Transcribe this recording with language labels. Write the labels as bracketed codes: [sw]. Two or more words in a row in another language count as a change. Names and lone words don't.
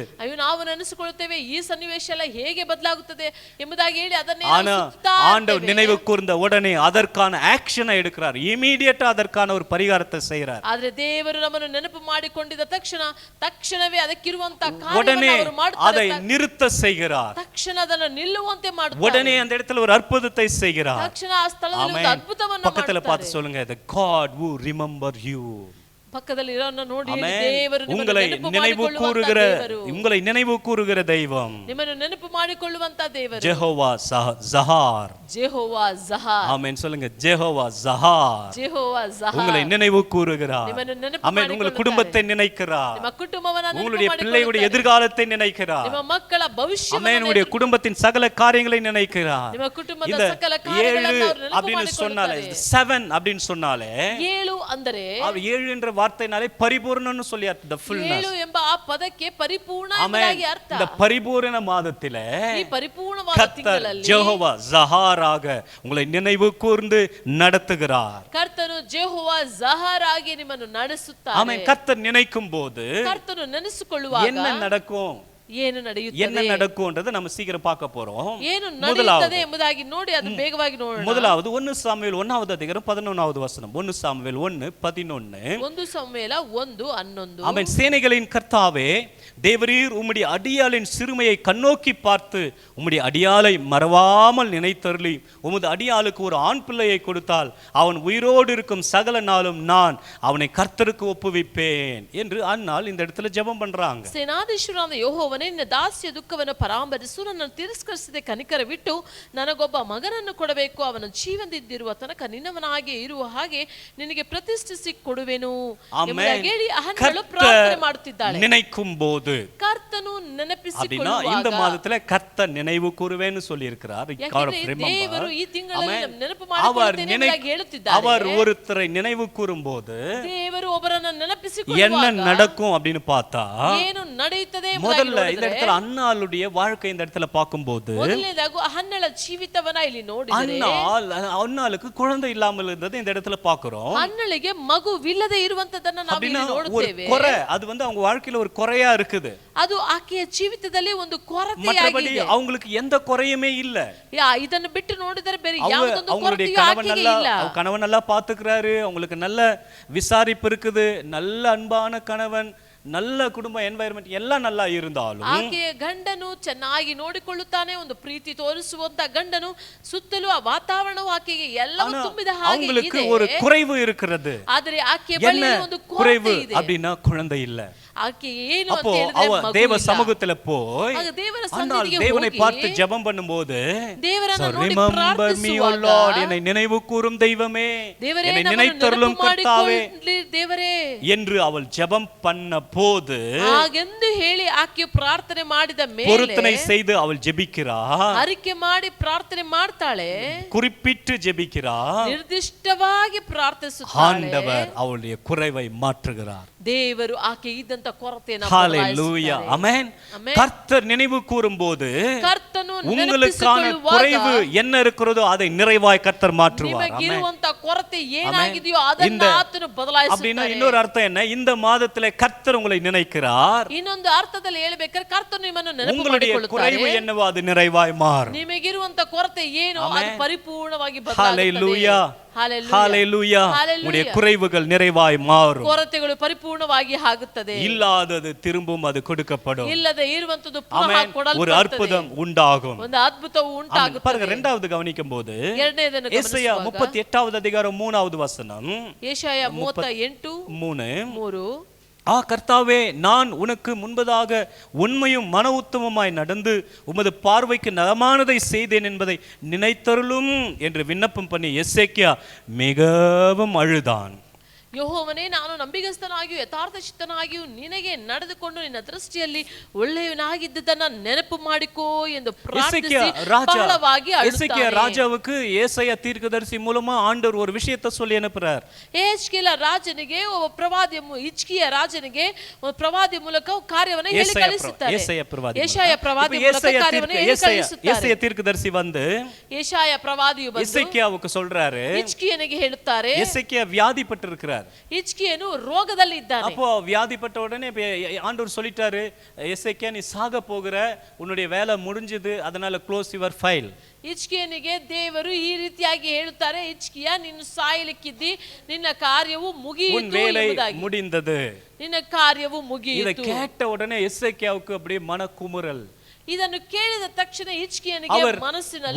[kn] ಅಯ್ಯೋ ನಾವು ನೆನೆಸಿಕೊಳ್ಳುತ್ತೇವೆ ಈ ಸನ್ನಿವೇಶ ಎಲ್ಲ ಹೇಗೆ ಬದಲಾಗುತ್ತದೆ ಎಂಬುದಾಗಿ ಹೇಳಿ ಅದನ್ನೇ [ta] ஆண்டவர் நினைவு கூர்ந்த உடனே அதற்கான ஆக்ஷனை எடுக்கிறார். இமிடியேட்டா அதற்கான ஒரு பரிகாரத்தை செய்கிறார். [kn] ಆದರೆ ದೇವರು ನಮ್ಮನ್ನು ನೆನಪು ಮಾಡಿಕೊಂಡಿದ್ದ ತಕ್ಷಣವೇ ಅದಕ್ಕಿರುವಂತ [ta] உடனே அதை நிறுத்த செய்கிறார். [kn] ತಕ್ಷಣ ಅದನ್ನು ನಿಲ್ಲುವಂತೆ ಮಾಡುತ್ತಾರೆ. [ta] உடனே அந்த இடத்துல ஒரு அற்புதத்தை செய்கிறார். [kn] ತಕ್ಷಣ ಆ ಸ್ಥಳದಲ್ಲಿ ಒಂದು ಅದ್ಭುತವನ್ನು ಮಾಡುತ್ತಾರೆ. [ta] பக்கத்துல பார்த்து சொல்லுங்க, [en] the God who remember you. [kn] பக்கத்துல இರೋನ್ನ ನೋಡಿ ದೇವರು [ta] உங்களை நினைவு கூறுகிற தெய்வம். [kn] ನಿಮ್ಮನ್ನು ನೆನಪು ಮಾಡಿಕೊಳ್ಳುವಂತ ದೇವರು [ta] ஜெகோவா ஜஹார். [kn] ಜೆಹೋವಾ ಜಹಾರ್. [ta] ஆமென் சொல்லுங்க, ஜெகோவா ஜஹார். [kn] ಜೆಹೋವಾ ಜಹಾರ್ [ta] உங்களை நினைவு கூறுகிறார். [kn] ನಿಮ್ಮನ್ನು ನೆನಪು [ta] ஆமென். உங்கள் குடும்பத்தை நினைக்கிறார். [kn] ನಿಮ್ಮ ಕುಟುಂಬವನ್ನು ನೆನಪು [ta] உங்களுடைய பிள்ளைகளுடைய எதிர்காலத்தை நினைக்கிறார். [kn] ನಿಮ್ಮ ಮಕ್ಕಳ ಭವಿಷ್ಯವನ್ನು [ta] ஆமென். உங்களுடைய குடும்பத்தின் சகல காரியங்களை நினைக்கிறார். [kn] ನಿಮ್ಮ ಕುಟುಂಬದ ಸಕಲ ಕಾರ್ಯಗಳನ್ನು ಅವರು ನೆನಪು [ta] அப்படினு சொன்னாலே 7 அப்படினு சொன்னாலே [kn] 7 ಅಂದರೆ [ta] அவர் 7 என்ற வார்த்தையினாலே பரிபூர்ணன்னு சொல்லி அர்த்தம். [en] the fullness. [kn] 7 ಎಂಬ ಆ ಪದಕ್ಕೆ ಪರಿಪೂರ್ಣ ಎಂಬುದಾಗಿ ಅರ್ಥ. [ta] இந்த பரிபூரண மாதத்திலே [kn] ಈ ಪರಿಪೂರ್ಣವಾದ ತಿಂಗಳಲ್ಲಿ [ta] ஜெகோவா ஜஹாராக உங்களை நினைவு கூர்ந்து நடத்துகிறார். [kn] ಕರ್ತನು ಜೆಹೋವಾ ಜಹಾರ್ ಆಗಿ ನಿಮ್ಮನ್ನು ನಡೆಸುತ್ತಾರೆ. [ta] ஆமென். கர்த்தர் நினைக்கும் போது [kn] ಕರ್ತನು ನೆನೆಸಿಕೊಳ್ಳುವಾಗ [ta] என்ன நடக்கும், [kn] ಏನು ನಡೆಯುತ್ತದೆ, [ta] என்ன நடக்கும்ன்றதை நம்ம சீக்கிரம் பார்க்க போறோம். [kn] ಏನು ನಡೆಯುತ್ತದೆ ಎಂಬುದಾಗಿ ನೋಡಿ ಅದು ಬೇಗವಾಗಿ ನೋಡೋಣ. [ta] முதலாவது 1 சாமுவேல் 1வது அதிகாரம் 11வது வசனம். 1 சாமுவேல் 1:11. 1 சாமுவேல 1:11. ஆமென். சேனைகளின் கர்த்தாவே, தேவரீர் உம்முடைய அடியாளின் சிறுமையை கண்ணோக்கி பார்த்து உம்முடைய அடியாளை மறவாமல் நினைத்தருளி உமது அடியாளுக்கு ஒரு ஆண் பிள்ளையை கொடுத்தால் அவன் உயிரோடு இருக்கும் சகல நாளும் நான் அவனை கர்த்தருக்கு ஒப்புவிப்பேன் என்று அன்னாள் இந்த இடத்துல ஜெபம் பண்றாங்க. [kn] ಸೇನಾಧೀಶ್ವರನಾದ ಯೆಹೋವನೇ, ಯೆಹೋವನೇ, ನಿನ್ನ ದಾಸಿಯ ದುಃಖವನ್ನು ಪರಾಮರಿಸು, ನನ್ನನ್ನು ತಿರಸ್ಕರಿಸದೆ ಕನಿಕರವಿಟ್ಟು ನನಗೊಬ್ಬ ಮಗನನ್ನು ಕೊಡಬೇಕು, ಅವನು ಜೀವದಿಂದಿರುವ ತನಕ ನಿನ್ನವನಾಗೆ ಇರುವ ಹಾಗೆ ನಿನಗೆ ಪ್ರತಿಷ್ಠಿಸಿ ಕೊಡುವೆನು ಎಂಬುದಾಗಿ ಹೇಳಿ ಹನ್ನಳು ಪ್ರಾರ್ಥನೆ ಮಾಡುತ್ತಿದ್ದಾಳೆ. [ta] நினைக்கும் போது [kn] ಕರ್ತನು [ta] அப்படின்னா இந்த மாதத்துல கர்த்தர் நினைவு கூறுவேன்னு சொல்லி இருக்கிறார். [kn] ದೇವರು ಈ ತಿಂಗಳಲ್ಲಿ ನೆನಪು [ta] ಮಾಡಿ அவர் ஒருத்தரை நினைவு கூறும்போது [kn] ದೇವರು ಒಬ್ಬರನ್ನು [ta] என்ன நடக்கும் அப்படின்னு பார்த்தா [kn] ಏನು ನಡೆಯುತ್ತದೆ [ta] முதல்ல இந்த இடத்துல அன்னாளுடைய வாழ்க்கை இந்த இடத்துல பார்க்கும்போது [kn] ಮೊದಲನೇದಾಗಿ ಹನ್ನಳ ಜೀವಿತವನ್ನ ಇಲ್ಲಿ ನೋಡಿದರೆ [ta] அன்னாளுக்கு குழந்தை இல்லாமல் இருந்தது இந்த இடத்துல பார்க்கிறோம். [kn] ಹನ್ನಳಿಗೆ ಮಗುವಿಲ್ಲದೆ ಇರುವಂತದನ್ನ ನಾವು ಇಲ್ಲಿ ನೋಡುತ್ತೇವೆ. [ta] குறை, அது அவங்க வாழ்க்கையில ஒரு குறையா இருக்குது. [kn] ಅದು ಆಕೆಯ ಜೀವಿತದಲ್ಲಿ ಒಂದು ಕೊರತೆಯಾಗಿದೆ. [ta] அவங்களுக்கு எந்த குறையுமே இல்ல. [kn] ಇದನ್ನು ಬಿಟ್ಟು ನೋಡಿದರೆ ಬೇರೆ ಯಾವುದೊಂದು ಕೊರತೆಯೂ ಆಕೆಗೆ ಇಲ್ಲ. [ta] கணவன் நல்லா பாத்துக்கிறாரு, அவங்களுக்கு நல்ல விசாரிப்பு இருக்குது, நல்ல அன்பான கணவன், நல்ல குடும்ப என்ವೈರನ್ಮೆಂಟ್ எல்லாம் நல்லா இருந்தாலும் [kn] ಆಕೆಯ ಗಂಡನು ಚೆನ್ನಾಗಿ ನೋಡಿಕೊಳ್ಳುತ್ತಾನೆ, ಒಂದು ಪ್ರೀತಿ ತೋರಿಸುವಂತ ಗಂಡನು, ಸುತ್ತಲೂ ಆ ವಾತಾವರಣವು ಆಕೆಗೆ ಎಲ್ಲವೂ ತುಂಬಿದ ಹಾಗೆ ಇದೆ. [ta] ஒரு குறைவு இருக்கிறது. [kn] ಆದರೆ ಆಕೆಯ ಬಳಿ ಒಂದು ಕೊರತೆ ಇದೆ. [ta] அப்படினா குழந்தை இல்ல. [kn] ಆಕೆ ಏನು ಅಂತ ಹೇಳಿದ್ರೆ ಮಗು ದೇವ ಇಲ್ಲ. [ta] ಸಮೂಹದಲ್ಲಿ போய் [kn] ದೇವರ ಸನ್ನಿಧಿಗೆ [ta] தேவனை [kn] ಹೋಗಿ [ta] பார்த்து ஜெபம் பண்ணும்போது [kn] ದೇವರನ್ನು ನೋಡಿ [en] remember me o lord, [ta] என்னை நினைவு கூரும் தெய்வமே, என்னை நினைத்தருளும் கர்த்தாவே [kn] ದೇವರೇ [ta] என்று அவள் ஜெபம் பண்ண போது [kn] ಹಾಗೆಂದು ಹೇಳಿ ಆಕೆ ಪ್ರಾರ್ಥನೆ ಮಾಡಿದ ಮೇಲೆ [ta] பொருத்தனை செய்து அவள் ஜெபிக்கிறாள். [kn] ಅರಿಕೆ ಮಾಡಿ ಪ್ರಾರ್ಥನೆ ಮಾಡ್ತಾಳೆ, [ta] குறிப்பிட்டு ஜெபிக்கிறாள். [kn] ನಿರ್ದಿಷ್ಟವಾಗಿ ಪ್ರಾರ್ಥಿಸುತ್ತಾಳೆ. [ta] ஆண்டவர் அவளுடைய குறைவை மாற்றுகிறார். [kn] ದೇವರು ಆಕೆ ಇದ್ದಂತ ಕೊರತೆಯನ್ನು [ta] ஹalleluya, ஆமென். கர்த்தர் நினைவு கூறும்போது [kn] ಕರ್ತನು [ta] உங்களுக்கான குறைவு என்ன இருக்கிறதோ அதை நிறைவாய் கர்த்தர் மாற்றுவார். [kn] ನಿಮಗಿರುವಂತ ಕೊರತೆ ಏನಾಗಿದೆಯೋ ಅದನ್ನ ಆತನು ಬದಲಾಯಿಸುತ್ತಾನೆ. [ta] அப்படினா இன்னொரு அர்த்தம் என்ன? இந்த மாதத்திலே கர்த்தர் உங்களை நினைக்கிறார். [kn] ಇನ್ನೊಂದು ಅರ್ಥದಲ್ಲಿ ಹೇಳಬೇಕಾದ್ರೆ ಕರ್ತನು ನಿಮ್ಮನ್ನು ನೆನಪು ಮಾಡಿಕೊಳ್ಳುತ್ತಾನೆ. [ta] குறைவு என்னவோ அது நிறைவாய் மாறும். [kn] ನಿಮಗಿರುವಂತ ಕೊರತೆ ಏನು ಅದು ಪರಿಪೂರ್ಣವಾಗಿ ಬದಲಾಗುತ್ತದೆ. [ta] ஹalleluya, ஹalleluya. உங்களுடைய குறைவுகள் நிறைவாய் மாறும். [kn] ಕೊರತೆಗಳು ಪರಿಪೂರ್ಣವಾಗಿ ಆಗುತ್ತದೆ. [ta] இல்லாதது திரும்பவும் அது கொடுக்கப்படும். [kn] ಇಲ್ಲದೆ ಇರುವಂತದ್ದು ಪುನಃ ಕೊಡಲ್ಪಡುತ್ತದೆ. [ta] ஒரு அற்புதம் உண்டாகும். [kn] ಒಂದು ಅದ್ಭುತವು ಉಂಟಾಗುತ್ತದೆ. [ta] பாருங்க, இரண்டாவது கவனிக்கும்போது [kn] ಎರಡನೇದನ್ನು [ta] ஏசாயா 38வது அதிகாரம் 3வது வசனம். ஏசாயா 38:3 கர்த்தாவே, நான் உனக்கு முன்பதாக உண்மையும் மன உத்தமமாய் நடந்து உமது பார்வைக்கு நலமானதை செய்தேன் என்பதை நினைத்தருளும் என்று விண்ணப்பம் பண்ணி எசேக்கியா மிகவும் அழுதான். [kn] ಯೆಹೋವನೇ, ನಾನು ನಂಬಿಗಸ್ತನಾಗಿಯೂ ಯಥಾರ್ಥಚಿತ್ತನಾಗಿಯೂ ನಿನಗೆ ನಡೆದುಕೊಂಡು ನಿನ್ನ ದೃಷ್ಟಿಯಲ್ಲಿ ಒಳ್ಳೆಯವನಾಗಿದ್ದದನ್ನ ನೆನಪು ಮಾಡಿಕೋ ಎಂದು ಪ್ರಾರ್ಥಿಸಿ ಬಹಳವಾಗಿ ಅಳುತ್ತಾನೆ. [ta] ராஜாவுக்கு ஏசாயா தீர்க்கதரிசி மூலமா ஆண்டவர் ஒரு விஷயத்தை சொல்லி அனுப்புறார். [kn] ಯೆಹೆಜ್ಕೇಲ ರಾಜನಿಗೆ ಒಬ್ಬ ಪ್ರವಾದಿ, ಹಿಜ್ಕೀಯ ರಾಜನಿಗೆ ಒಬ್ಬ ಪ್ರವಾದಿ ಮೂಲಕ ಕಾರ್ಯವನ್ನು ಹೇಳಿ ಕಳಿಸುತ್ತಾರೆ. [ta] ஏசாயா பிரவாதி [kn] ಮೂಲಕ ಕಾರ್ಯವನ್ನು ಹೇಳಿ ಕಳಿಸುತ್ತಾರೆ. [ta] ஏசாயா தீர்க்கதரிசி வந்து [kn] ಯೆಶಾಯ ಪ್ರವಾದಿಯು ಬಂದು [ta] எசேக்கியாவுக்கு சொல்றாரு, [kn] ಹಿಜ್ಕೀಯನಿಗೆ ಹೇಳುತ್ತಾರೆ, [ta] எசேக்கியா வியாதிப்பட்டிருக்கிறார். [kn] ಹಿಜ್ಕೀಯನು ರೋಗದಲ್ಲಿ ಇದ್ದಾನೆ. [ta] அப்போ வியாதிப்பட்ட உடனே ஆண்டவர் சொல்லிட்டாரு, எசேக்கியா நீ சாக போகிற, உன்னுடைய வேலை முடிஞ்சது, அதனால [en] close your file. [kn] ಹಿಜ್ಕೀಯನಿಗೆ ದೇವರು ಈ ರೀತಿಯಾಗಿ ಹೇಳುತ್ತಾರೆ, ಹಿಜ್ಕೀಯ ನೀನು ಸಾಯಲಿಕ್ಕಿದ್ದಿ, ನಿನ್ನ ಕಾರ್ಯವು ಮುಗಿಯಿತು ಎಂಬುದಾಗಿ. [ta] முடிந்தது, [kn] ನಿನ್ನ ಕಾರ್ಯವು ಮುಗಿಯಿತು. [ta] இத கேட்ட உடனே எசேக்கியாவுக்கு அப்படியே மனக்குமுறல். [kn] ಇದನ್ನು ಕೇಳಿದ ತಕ್ಷಣ ಹಿಜ್ಕೀಯನಿಗೆ ಮನಸ್ಸಿನಲ್ಲಿ